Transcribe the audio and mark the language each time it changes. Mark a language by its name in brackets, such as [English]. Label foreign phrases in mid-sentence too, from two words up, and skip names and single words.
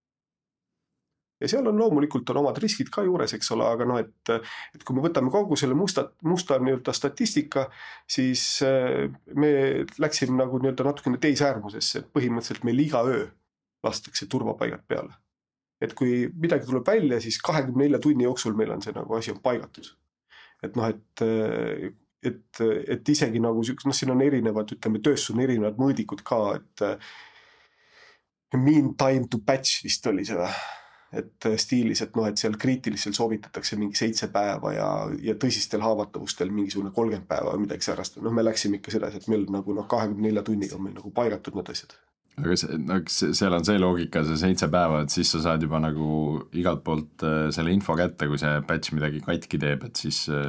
[Estonian] Ja seal on loomulikult omad riskid ka juures, eks ole, aga et kui me võtame kogu selle musta nii-öelda statistika, siis me läksime nagu nii-öelda natukene teisäärmusesse, et põhimõtteliselt meil iga öö lastakse turvapaigad peale. Et kui midagi tuleb välja, siis 24 tunni jooksul meil on see nagu asi on paigatud. Et et isegi nagu siin on erinevad, ütleme, tööstus on erinevad mõõdikud ka, et [English] mean time to patch [Estonian] vist oli see, et stiilis, et seal kriitilisel soovitatakse mingi 7 päeva ja tõsistel haavatavustel mingisugune 30 päeva või midagi särast. Me läksime ikka sedasi, et meil nagu 24 tunniga on meil nagu paigatud need asjad. Aga seal on see loogika, see 7 päeva, et siis sa saad juba nagu igalt poolt selle info kätte, kui see patch midagi katki teeb, et siis...